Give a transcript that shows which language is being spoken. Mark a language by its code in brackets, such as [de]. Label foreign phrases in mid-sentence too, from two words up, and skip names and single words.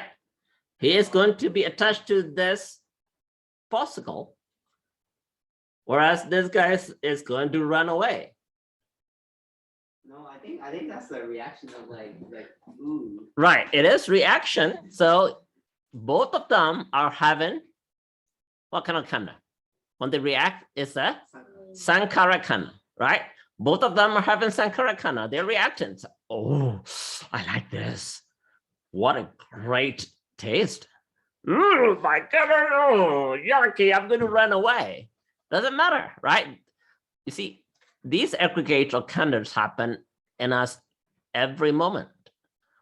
[en] He is going to be attached to this popsicle, whereas this guy is going to run away. No, I think that's the reaction of like ooh. Right, it is reaction. So both of them are having what kind of kanda? When they react, it's a [pi] sankara kanda, [en] right? Both of them are having [pi] sankara kanda. [en] They're reacting. So, oh, I like this. What a great taste. Oh my God, oh, yucky, I'm going to run away. Doesn't matter, right? You see, these aggregates or kandas happen in us every moment.